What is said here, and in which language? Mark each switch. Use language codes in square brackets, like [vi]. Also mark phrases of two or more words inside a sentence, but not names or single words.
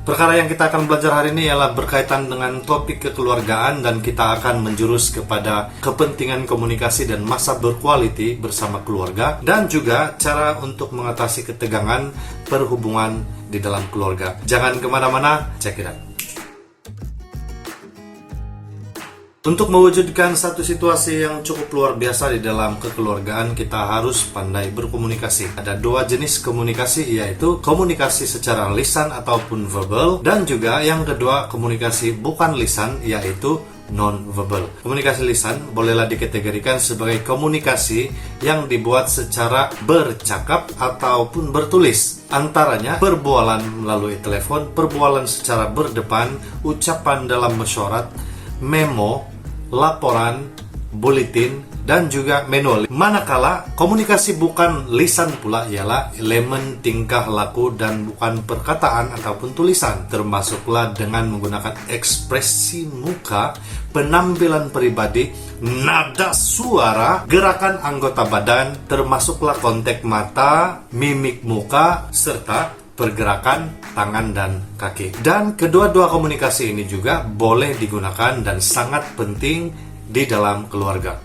[ms] Perkara yang kita akan belajar hari ini ialah berkaitan dengan topik kekeluargaan, dan kita akan menjurus kepada kepentingan komunikasi dan masa berkualiti bersama keluarga, dan juga cara untuk mengatasi ketegangan perhubungan di dalam keluarga. Jangan kemana-mana, [en] check it out. [ms] Untuk mewujudkan satu situasi yang cukup luar biasa di dalam kekeluargaan, kita harus pandai berkomunikasi. Ada dua jenis komunikasi, yaitu komunikasi secara lisan ataupun verbal, dan juga yang kedua komunikasi bukan lisan, yaitu non-verbal. Komunikasi lisan bolehlah dikategorikan sebagai komunikasi yang dibuat secara bercakap ataupun bertulis. Antaranya perbualan melalui telepon, perbualan secara berdepan, ucapan dalam mesyuarat, memo, laporan, buletin, dan juga manual. Manakala komunikasi bukan lisan pula ialah elemen tingkah laku dan bukan perkataan ataupun tulisan, termasuklah dengan menggunakan ekspresi muka, penampilan pribadi, nada suara, gerakan anggota badan, termasuklah kontak mata, mimik muka, serta pergerakan tangan dan kaki. Dan kedua-dua komunikasi ini juga boleh digunakan dan sangat penting di dalam keluarga.